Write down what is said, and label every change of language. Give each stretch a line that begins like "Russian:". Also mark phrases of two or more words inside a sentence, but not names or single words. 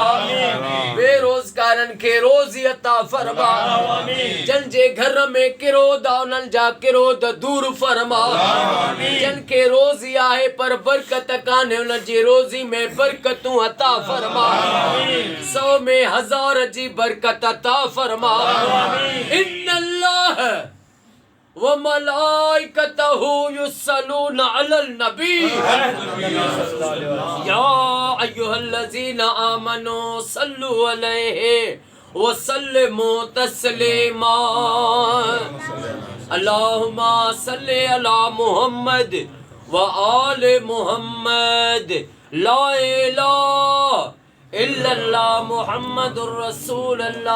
Sindhi: बेरोजगारन के रोजी अता फरमा। जन जे घर में किरोद उन्हनि जा किरोद दूर फरमा। जन के रोजी आहे पर बरकत कान्हे उन जी रोजी में बरकतूं अता फरमा। 100 में 1000 जी बरकत अता फरमा।
Arabic: إن الله وملائكته يصلون على النبي يا أيها الذين آمنوا صلوا عليه وسلموا تسليما. اللهم صل على محمد وآل محمد. لا إله إلا الله محمد رسول الله.